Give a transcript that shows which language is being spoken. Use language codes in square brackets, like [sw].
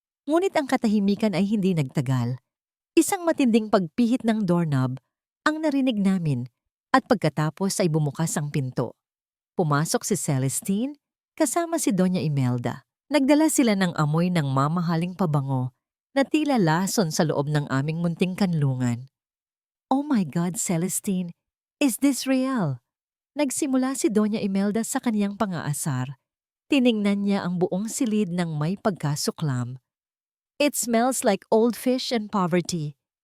[tl] Ngunit ang katahimikan ay hindi nagtagal. Isang matinding pagpihit ng doorknob ang narinig namin at pagkatapos ay bumukas ang pinto. Pumasok si Celestine kasama si Doña Imelda. Nagdala sila ng amoy ng mamahaling pabango na tila lason sa loob ng aming munting kanlungan. [en] Oh my God, Celestine, is this real? [tl] Nagsimula si Doña Imelda sa kaniyang pangaasar. Tiningnan niya ang buong silid ng may pagkasuklam. [en] It smells like old fish and poverty.